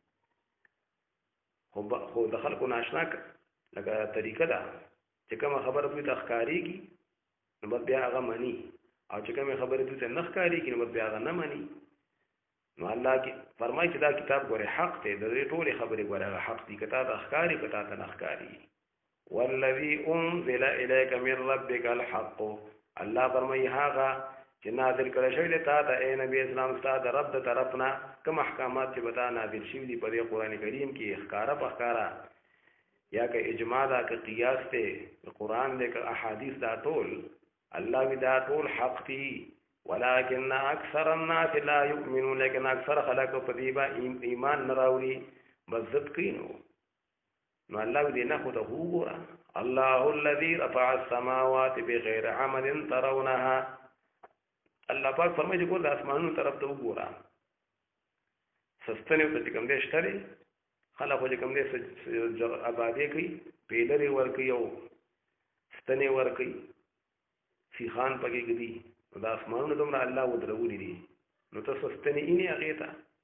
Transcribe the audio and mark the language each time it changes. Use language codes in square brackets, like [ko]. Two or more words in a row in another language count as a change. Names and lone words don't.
[ps] خو د خلکو ناشنا لکه طریقه ده چې کومه خبره دوی ته ښکارېږي نو بس بیا هغه مني، او چې کومه خبره دوی ته نه ښکارېږي نو بس بیا هغه نه مني. نو الله کې فرمایي چې دا کتاب ګوره حق دی، د دې ټولې خبرې ګوره هغه حق دي، کته ته ښکاري کته ته نه ښکاري. [ar] والذي انزل اليك من ربك الحق. [ps] الله فرمایي هغه چې نازل کړی شوی دی تا ته اے نبی اسلام ستا د رب د طرفنا کوم احکامات چې به تا نازل شوي دي په دې قرآن کریم کې ښکاره په ښکاره، یا که اجماع ده که قیاس دی قرآن دی که احادیث دا ټول الله وی دا ټول حق دي. [ar] ولكن اکثر الناس لا يؤمنون. [ps] لیکن اکثر خلک په دې با ایمان نه راوړي، بس ضد کوي. نو الله دې نه خو ته وګوره [ar] الله الذي رفع السماوات بغیر عمد ترونها. [ps] الله پاک فرمایي چې ګور د اسمانونو طرف ته وګوره، سستنې ته کوم دې شته خلک خو کوم دې آبادی کوي پیلري ورکوي او ستنې ورکوي سیخان پکې ګدي. نو د اسمانونو دومره الله ودرولي دي نو ته سستنې اینې هغې ته.